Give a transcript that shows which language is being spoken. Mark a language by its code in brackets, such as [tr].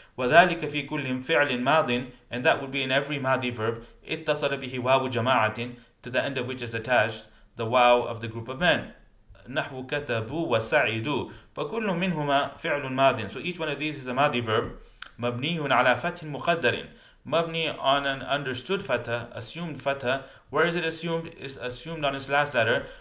[ar] وذلك في كل فعل ماض, [en] and that would be in every madi verb [ar] اتصل به واو جماعة, [en] to the end of which is attached the waw of the group of men. [ar] نحو كتبوا وسعدوا فكل منهما فعل ماض. [en] So each one of these is a madi verb. [ar] مبني على فتح مقدر, [en] mabni on an understood fatha, assumed fatha. Where is it assumed? It's assumed on its last letter.